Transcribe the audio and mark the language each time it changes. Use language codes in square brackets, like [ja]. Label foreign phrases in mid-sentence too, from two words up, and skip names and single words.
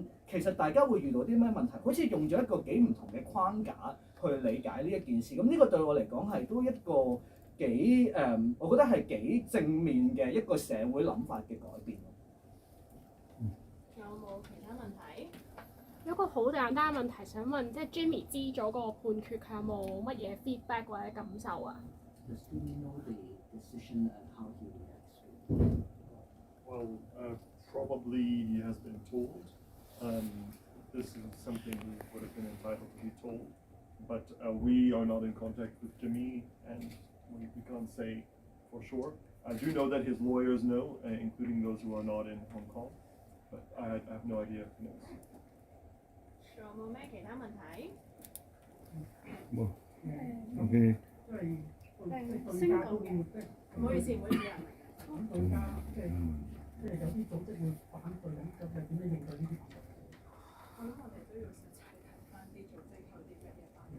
[yue] 其實大家會遇到啲咩問題？好似用咗一個幾唔同嘅框架去理解呢一件事。咁呢個對我嚟講係都一個幾我覺得係幾正面嘅一個社會諗法嘅改變。仲有冇其他問題？有個好簡單嘅問題想問，即係 Jimmy 知咗嗰個判決，佢有冇乜嘢 feedback 或者感受啊？ [en] Decision and how he reacts to it? Well, probably he has been told. This is something he would have been entitled to be told. But we are not in contact with Jimmy, and we can't say for sure. I do know that his lawyers know, including those who are not in Hong Kong. But I have no idea if he knows. [yue] 仲有冇咩其他問題？冇。OK。先講嘅，唔好意思，咁對家即係有啲組織會反對咁，咁係點樣應對呢啲行為？我諗我哋都要實際睇翻啲組織有啲乜嘢反應。